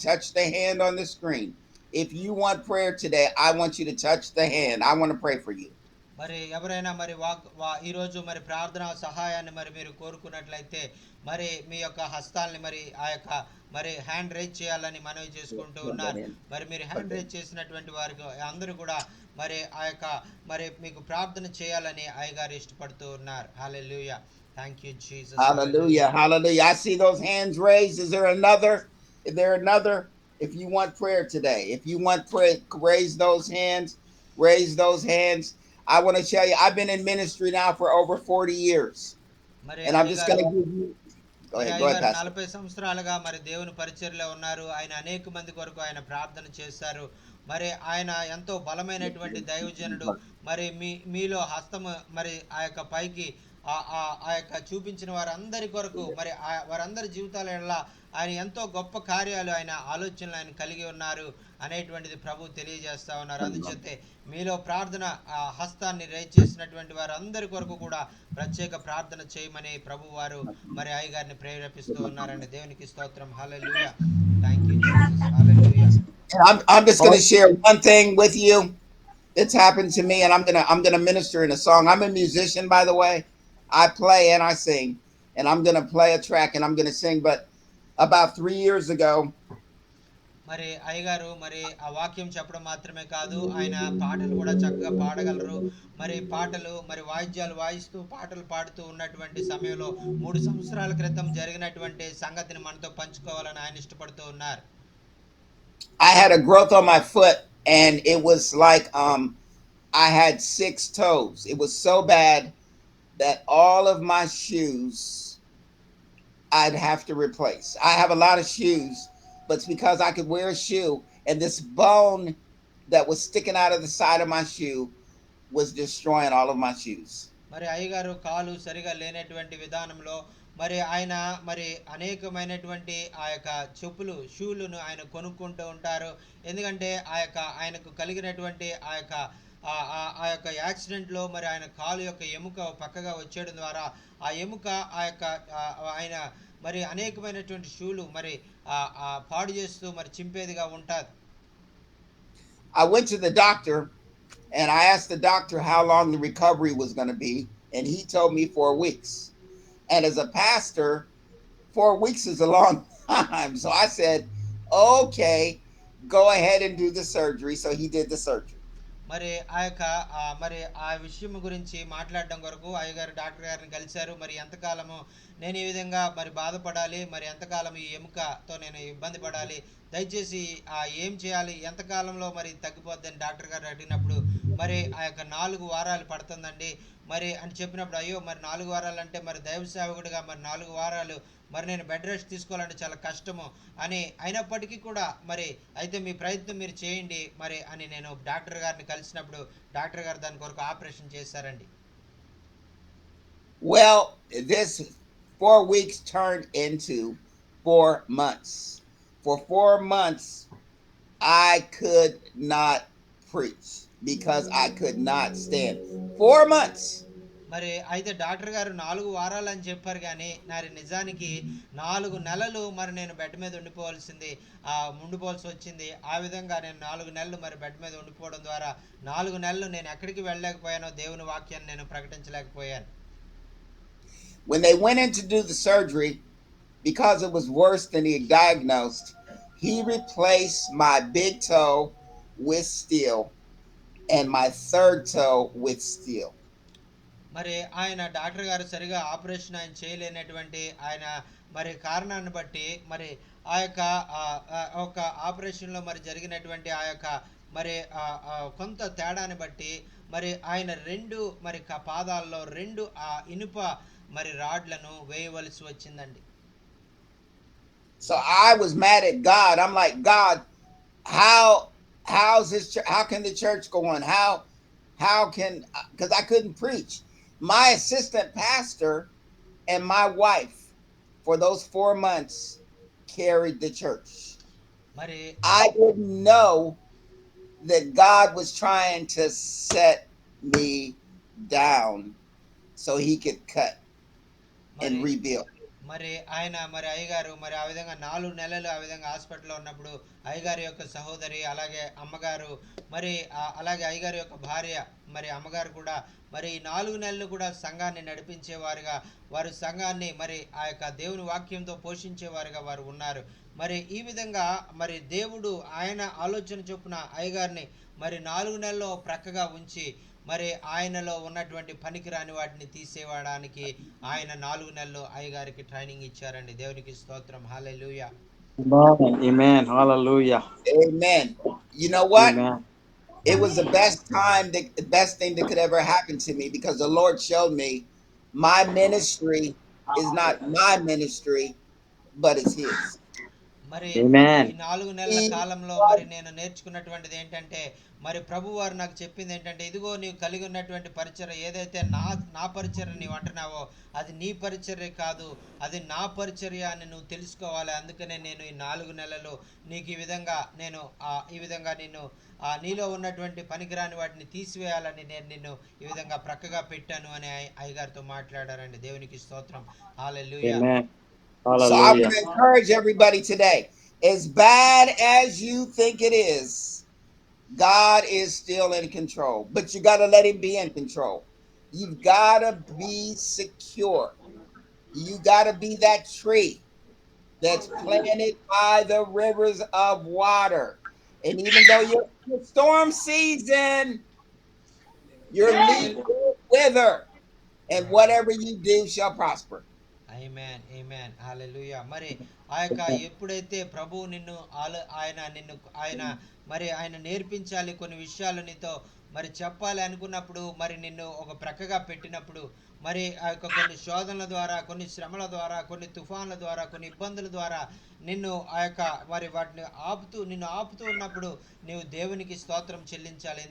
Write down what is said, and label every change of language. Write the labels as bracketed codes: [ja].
[en] Touch the hand on the screen. If you want prayer today, I want you to touch the hand. I want to pray for you. [te] మరి ఎవరైనా మరి ఈరోజు మరి ప్రార్థన సహాయాన్ని మరి మీరు కోరుకున్నట్లయితే మరి మీ యొక్క హస్తాల్ని మరి ఆ యొక్క మరి [en] hand raise [te] చేయాలని మనవి చేసుకుంటూ ఉన్నారు. మరి మీరు [en] hand raise [te] చేసినటువంటి వారికి అందరూ కూడా మరి ఆ యొక్క మరి మీకు ప్రార్థన చేయాలని అయ్యగారు ఇష్టపడుతూ ఉన్నారు. [en] Hallelujah. Thank you Jesus. Hallelujah. Hallelujah. I see those hands raised. Is there another? If you want prayer today, if you want prayer, raise those hands. Raise those hands. I want to tell you, I've been in ministry now for over 40 years. And I'm just going to give you. మరి Go ahead, [te] అయ్యగారు [en] Pastor. [te] 40 సంవత్సరాలుగా మరి దేవుని పరిచర్యలో ఉన్నారు. ఆయన అనేక మంది కొరకు ఆయన ప్రార్థన చేశారు. మరి ఆయన ఎంతో బలమైనటువంటి దైవజనుడు. మరి మీలో హస్తము మరి ఆ యొక్క పైకి ఆ యొక్క చూపించిన వారందరి కొరకు మరి వారందరి జీవితాల ఎడల ఆయన ఎంతో గొప్ప కార్యాలు ఆయన ఆలోచనలు ఆయన కలిగి ఉన్నారు అనేటువంటిది ప్రభు తెలియజేస్తా ఉన్నారు. అందుచేతే మీలో ప్రార్థన హస్తాన్ని రేజ్ చేసినటువంటి వారందరి కొరకు కూడా ప్రత్యేక ప్రార్థన చేయమని ప్రభు వారు మరి అయ్యగారిని ప్రేరేపిస్తూ ఉన్నారండి. దేవునికి స్తోత్రం. హల్లెలూయా. [en] Thank you Jesus. [te] Hallelujah. I'm just going to share one thing with you that's happened to me, and I'm gonna minister in a song. I'm a musician, by the way. I play and I sing, and I'm gonna play a track and I'm gonna sing. But about 3 years ago, మరి అయ్యగారు మరి ఆ వాక్యం చెప్పడం మాత్రమే కాదు, ఆయన పాటలు కూడా చక్కగా పాడగలరు. మరి పాటలు మరి వాయిద్యాలు వాయిస్తూ పాటలు పాడుతూ ఉన్నటువంటి సమయంలో 3 సంవత్సరాల క్రితం జరిగినటువంటి సంగతిని మనతో పంచుకోవాలని ఆయన ఇష్టపడుతూ ఉన్నారు. [en] I had a growth on my foot, and it was like I had 6 toes. It was so bad that all of my shoes I'd have to replace. I have a lot of shoes, but it's because I could wear a shoe, and this bone that was sticking out of the side of my shoe was destroying all of my shoes. [te] మరి అయ్యగారు కాలు సరిగా లేనటువంటి విధానంలో మరి ఆయన మరి అనేకమైనటువంటి ఆ యొక్క చెప్పులు షూలను ఆయన కొనుక్కుంటూ ఉంటారు. ఎందుకంటే ఆయనకు కలిగినటువంటి ఆ యొక్క యాక్సిడెంట్లో మరి ఆయన కాలు యొక్క ఎముక పక్కగా వచ్చేయడం ద్వారా ఆ ఎముక ఆయన మరి అనేకమైనటువంటి షూలు మరి పాడు చేస్తూ మరి చింపేదిగా ఉంటుంది. [en] I went to the doctor and I asked the doctor how long the recovery was going to be, and he told me 4 weeks. And as a pastor, 4 weeks is a long time. So I said, okay, go ahead and do the surgery. So he did the surgery. [te] మరి మరి ఆ విషయం గురించి మాట్లాడడం కొరకు అయ్యగారు doctor గారిని కలిశారు. మరి ఎంతకాలము నేను ఈ విధంగా మరి బాధపడాలి, మరి ఎంతకాలం ఈ ఎముకతో నేను ఇబ్బంది పడాలి, దయచేసి ఏం చేయాలి, ఎంతకాలంలో మరి తగ్గిపోద్దని డాక్టర్ గారు అడిగినప్పుడు మరి 4 వారాలు పడుతుందండి మరి అని చెప్పినప్పుడు, అయ్యో మరి 4 వారాలు అంటే మరి దైవ సేవకుడిగా మరి 4 వారాలు మరి నేను బెడ్ రెస్ట్ తీసుకోవాలంటే చాలా కష్టము అని అయినప్పటికీ కూడా మరి అయితే మీ ప్రయత్నం మీరు చేయండి మరి అని నేను డాక్టర్ గారిని కలిసినప్పుడు డాక్టర్ గారు దాని కొరకు ఆపరేషన్ చేశారండి. [en] Well, this 4 weeks turned into 4 months. For 4 months, I could not preach because I could not stand. 4 months. [te] మరి అయితే డాక్టర్ గారు 4 వారాలు అని చెప్పారు, కానీ మరి నిజానికి 4 నెలలు మరి నేను బెడ్ మీద ఉండిపోవాల్సి వచ్చింది. ఆ విధంగా నేను 4 నెలలు మరి బెడ్ మీద ఉండిపోవడం ద్వారా 4 నెలలు నేను ఎక్కడికి వెళ్ళలేకపోయానో, దేవుని వాక్యాన్ని నేను ప్రకటించలేకపోయాను. [en] When they went in to do the surgery, because it was worse than he had diagnosed, he replaced my big toe with steel and my third toe with steel. [te] మరి ఆయన డాక్టర్ గారు సరిగా ఆపరేషన్ ఆయన చేయలేనటువంటి ఆయన మరి కారణాన్ని బట్టి మరి ఆ యొక్క ఒక ఆపరేషన్లో మరి జరిగినటువంటి ఆ యొక్క మరి కొంత తేడాని బట్టి మరి ఆయన 2 మరి పాదాల్లో 2 ఇనుప మరి రాడ్లను వేయవలసి వచ్చిందండి. [en] So I was mad at God. I'm like, God, how's this? How can the church go on? How can? Because I couldn't preach. My assistant pastor and my wife, for those 4 months, carried the church. మరి I didn't know that God was trying to set me down so he could cut and rebuild. [te] మరి ఆయన మరి అయ్యగారు మరి ఆ విధంగా 4 నెలలు ఆ విధంగా హాస్పిటల్లో ఉన్నప్పుడు అయ్యగారి యొక్క సహోదరి, అలాగే అమ్మగారు, మరి అలాగే అయ్యగారి యొక్క భార్య మరి అమ్మగారు కూడా మరి 4 నెలలు కూడా సంఘాన్ని నడిపించేవారుగా, వారు సంఘాన్ని మరి ఆ యొక్క దేవుని వాక్యంతో పోషించేవారుగా వారు ఉన్నారు. మరి ఈ విధంగా మరి దేవుడు ఆయన ఆలోచన చొప్పున అయ్యగారిని మరి 4 నెలల్లో ప్రక్కగా ఉంచి మరి ఆయనలో ఉన్నటువంటి పనికిరాని వాటిని తీసేయడానికి ఆయన 4 నెలలు అయ్యగారికి ట్రైనింగ్ ఇచ్చారండి. దేవునికి స్తోత్రం. హల్లెలూయా. [en] Amen. Hallelujah. Amen. You know what? Amen. It was the best thing that could ever happen to me, because the Lord showed me my ministry is not my ministry, but it's his. [te] మరి ఈ [en] Amen. [te] 4 నెలల [en] He [te] కాలంలో మరి నేను నేర్చుకున్నటువంటిది ఏంటంటే, మరి ప్రభువారు నాకు చెప్పింది ఏంటంటే, ఇదిగో నీవు కలిగి ఉన్నటువంటి పరిచర్య ఏదైతే నా పరిచర్య నీవు అంటున్నావో, అది నీ పరిచర్య కాదు, అది నా పరిచర్య అని నువ్వు తెలుసుకోవాలి. అందుకనే నేను ఈ 4 నెలలు నీకు ఈ విధంగా నిన్ను నీలో ఉన్నటువంటి పనికిరాని వాటిని తీసివేయాలని నేను నిన్ను ఈ విధంగా ప్రక్కగా పెట్టాను అని అయ్యగారితో మాట్లాడారండి. దేవునికి స్తోత్రం. హల్లెలూయా. [en] Amen. So I Hallelujah. want to encourage everybody today. As bad as you think it is, God is still in control, but you got to let him be in control. You've got to be secure. You got to be that tree that's planted by the rivers of water. And even though you're in the storm season, your leaf will wither, and whatever you do shall prosper. [te] ఆమేన్ ఆమేన్ హల్లెలూయా. మరి ఆ యొక్క ఎప్పుడైతే ప్రభువు నిన్ను ఆయన మరి ఆయన నేర్పించాలి కొన్ని విషయాలు నీతో మరి చెప్పాలి అనుకున్నప్పుడు, మరి నిన్ను ఒక ప్రక్కగా పెట్టినప్పుడు, మరి ఆ యొక్క కొన్ని శోధనల ద్వారా, కొన్ని శ్రమల ద్వారా, కొన్ని తుఫాన్ల ద్వారా, కొన్ని ఇబ్బందుల ద్వారా నిన్ను ఆ యొక్క మరి వాటిని నిన్ను ఆపుతూ ఉన్నప్పుడు నీవు దేవునికి స్తోత్రం చెల్లించాలి.